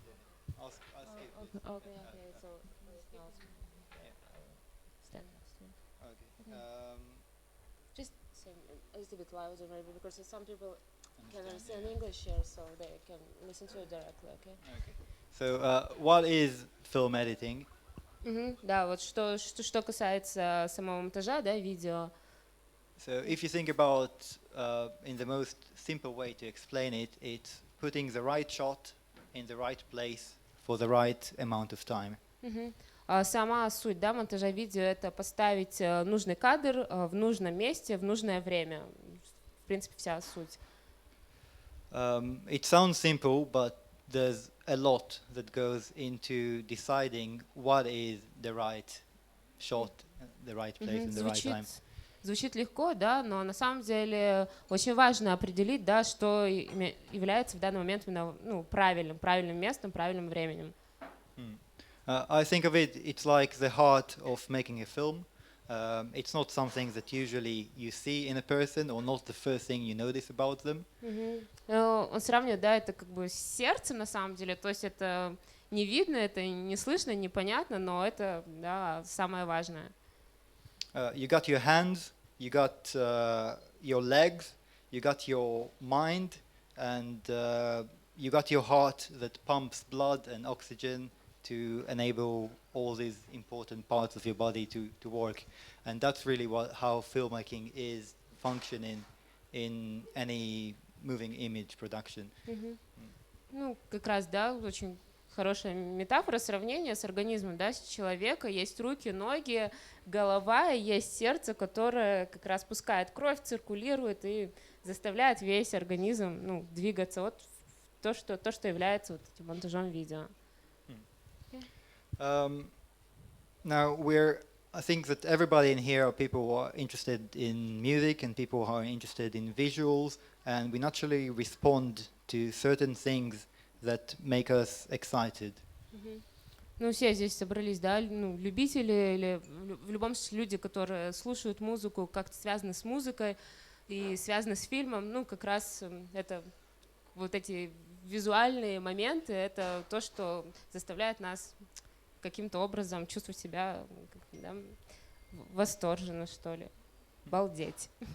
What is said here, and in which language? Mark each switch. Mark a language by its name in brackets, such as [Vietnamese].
[English] Yeah. I'll skip this. Okay. So Yeah. stand next to me. Okay. Okay. Just say a little bit louder maybe because some people can understand yeah. English here, so they can listen to it directly. Okay. Okay. So, what is film editing? [Russian] Да, вот что касается самого монтажа, да, видео. [English] So, if you think about in the most simple way to explain it, it's putting the right shot in the right place for the right amount of time. [Russian] Сама суть, да, монтажа видео — это поставить нужный кадр в нужном месте в нужное время. В принципе, вся суть. [English] It sounds simple, but there's a lot that goes into deciding what is the right shot, the right place, and the right time. [Russian] Звучит легко, да, но на самом деле очень важно определить, да, что является в данный момент именно, правильным местом, правильным временем. [English] I think of it, it's like the heart of making a film. It's not something that usually you see in a person or not the first thing you notice about them. [Russian] Он сравнивает, да, это как бы с сердцем на самом деле, то есть это не видно, это не слышно, непонятно, но это, да, самое важное. [English] You got your hands, you got your legs, you got your mind, and you got your heart that pumps blood and oxygen to enable all these important parts of your body to work. And that's really how filmmaking is functioning in any moving image production. [Russian] Ну, как раз, да, очень хорошая метафора, сравнение с организмом, да, с человека. Есть руки, ноги, голова, и есть сердце, которое как раз пускает кровь, циркулирует и заставляет весь организм, двигаться. Вот то, что является вот этим монтажом видео. [English] Um, Now I think that everybody in here are people who are interested in music and people who are interested in visuals, and we naturally respond to certain things that make us excited. [Russian] Ну, все здесь собрались, да, ну, любители или в любом случае люди, которые слушают музыку, как-то связаны с музыкой и связаны с фильмом, ну, как раз это вот эти визуальные моменты, это то, что заставляет нас каким-то образом чувствовать себя, да, восторженно, что ли, балдеть.